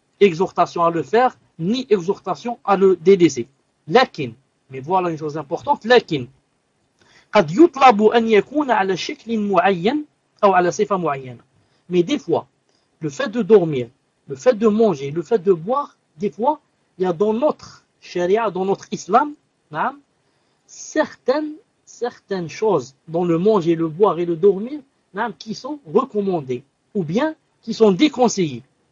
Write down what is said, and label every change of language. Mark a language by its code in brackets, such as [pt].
[fr] exhortation à le faire, ni exhortation à le délaisser. [ar] Lakin, [fr] mais voilà une chose importante, [ar] lakin, قد يطلب أن يكون على شكل معين أو على صفة معينة. [fr] Mais des fois, le fait de dormir, le fait de manger, le fait de boire, des fois, il y a dans notre charia, dans notre islam, certaines choses dans le manger, le boire et le dormir, qui sont recommandées ou bien qui sont déconseillées.